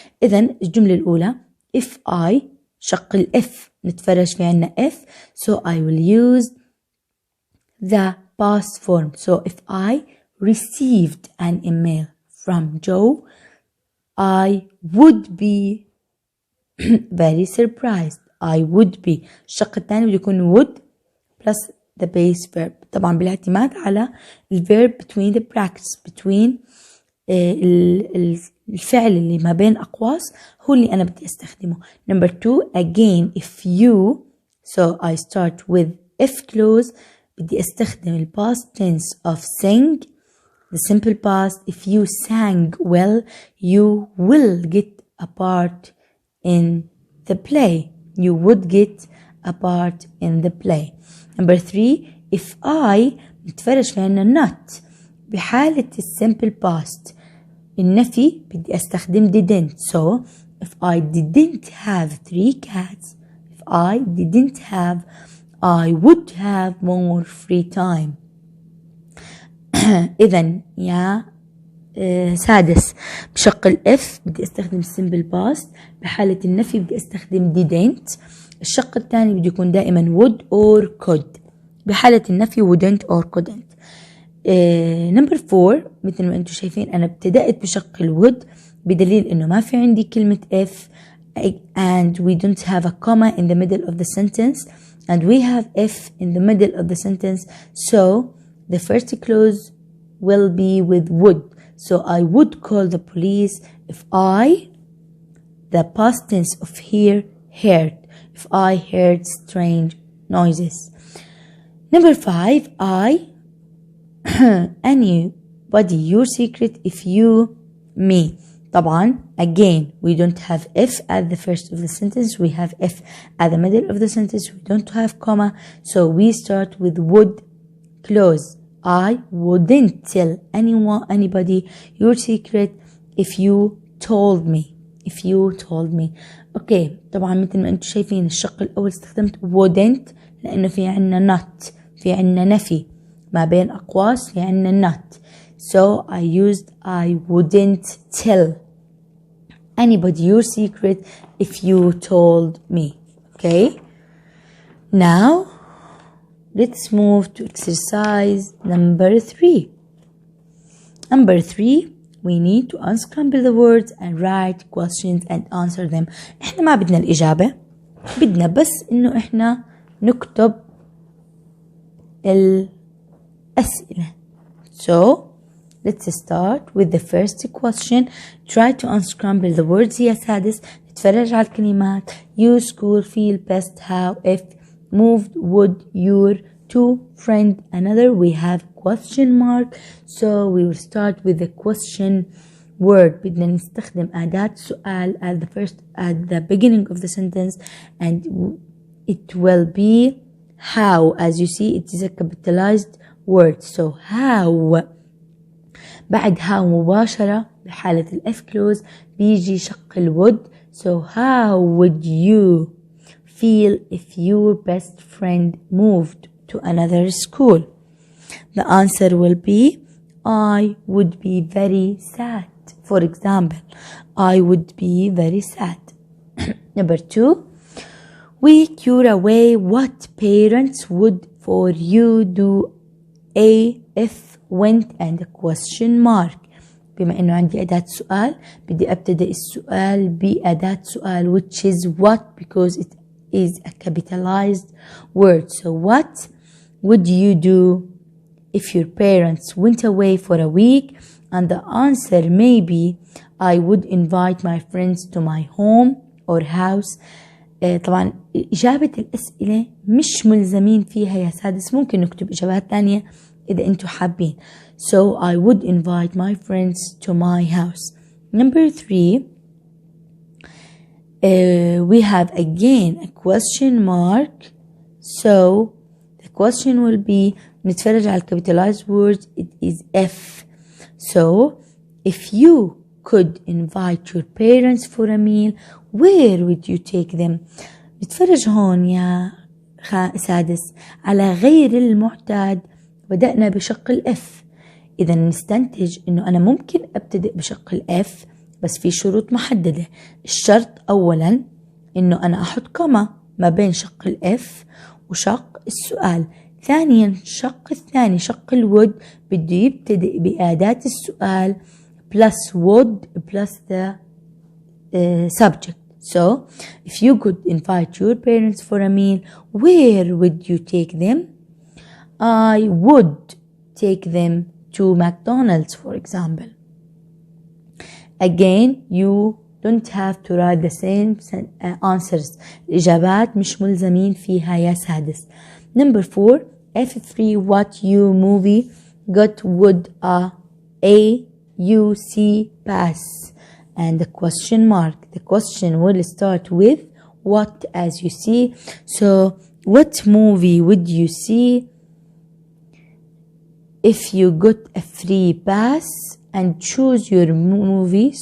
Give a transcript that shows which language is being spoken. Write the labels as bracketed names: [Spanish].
[Arabic] إذن الجملة الأولى, [English] if I [Arabic] شق ال [English] F [Arabic] نتفرج في عنا [English] F, so I will use the past form. So if I received an email from Joe, I would be very surprised. I would be. [Arabic] الشق الثاني بده يكون [English] would plus the base verb. [Arabic] طبعا بالاعتماد على الverb [English] between the brackets, between [Arabic] الفعل اللي ما بين أقواس هو اللي أنا بدي أستخدمه. [English] Number 2, again if you, so I start with if clause, [Arabic] بدي أستخدم ال [English] past tense of sing, the simple past. If you sang well, you will get a part in the play. You would get a part in the play. Number 3, if I, [Arabic] نتفرج في عنا [English] not [Arabic] بحالة [English] simple past. [Arabic] النفي بدي أستخدم didn't. [English] So if I didn't have 3 cats, if I didn't have, I would have more free time. [Arabic] إذن يا سادس بشق الإف بدي أستخدم simple past. بحالة النفي بدي أستخدم didn't. الشق الثاني بدي يكون دائما would or could. بحالة النفي [English] wouldn't or couldn't. number 4 [Arabic] مثل ما انتم شايفين أنا ابتدأت بشق الwould بدليل إنه ما في عندي كلمة [English] if and we don't have a comma in the middle of the sentence, and we have if in the middle of the sentence, so the first clause will be with would. So I would call the police if I, the past tense of hear, heard, if I heard strange noises. Number 5, I, anybody, your secret, if you, me. [Arabic] طبعا [English] again we don't have if at the first of the sentence, we have if at the middle of the sentence, we don't have comma, so we start with would clause. I wouldn't tell anybody your secret if you told me. If you told me. [Arabic] اوكي طبعا مثل ما انتم شايفين الشق الاول استخدمت wouldn't لانه في عنا not, في عنا نفي ما بين اقواس، في عنا not. [English] So I used I wouldn't tell anybody your secret if you told me. Okay. Now let's move to exercise number 3. Number 3, we need to unscramble the words and write questions and answer them. [Arabic] احنا ما بدنا الإجابة، بدنا بس إنه احنا نكتب الأسئلة. [English] So let's start with the first question. Try to unscramble the words [Arabic] يا سادس. نتفرج على الكلمات. [English] You, school, feel, best, how, if, moved, would, your, to, friend, another. We have question mark. So we will start with the question word. [Arabic] بدنا نستخدم أداة سؤال [English] at the beginning of the sentence, and it will be how. As you see, it is a capitalized word. So how. [Arabic] بعد how مباشرة بحالة الإف كلوز بيجي شق الwould. [English] So how would you feel if your best friend moved to another school? The answer will be I would be very sad. For example, I would be very sad. Number 2, we cure away what parents would for you do a, if, went, and a question mark. [Arabic] بما انه عندي أداة سؤال بدي ابتدأ السؤال بأداة سؤال [English] which is what, because it is a capitalized word. So what would you do if your parents went away for a week? And the answer may be I would invite my friends to my home or house. [Arabic] طبعا إجابة الأسئلة مش ملزمين فيها يا سادس، ممكن نكتب إجابات تانية إذا أنتوا حابين. [English] So I would invite my friends to my house. Number 3, we have again a question mark. So the question will be [Arabic] نتفرج على [English] capitalized words. It is if. So if you could invite your parents for a meal, where would you take them? [Arabic] نتفرج هون يا سادس على غير المعتاد. بدأنا بشق الإف، إذا نستنتج إنه أنا ممكن أبتدئ بشق الإف بس في شروط محددة. الشرط أولا إنه أنا أحط كوما ما بين شق الإف وشق السؤال. ثانيا الشق الثاني شق الwould بده يبتدئ بأداة السؤال [English] plus would plus the subject. So if you could invite your parents for a meal, where would you take them? I would take them to McDonald's, for example. Again, you don't have to write the same answers. [Arabic] الإجابات مش ملزمين فيها يا سادس. [English] Number 4, F3, what you movie got would A, U, C pass? And the question mark. The question will start with what, as you see. So what movie would you see if you got a free pass and choose your movie?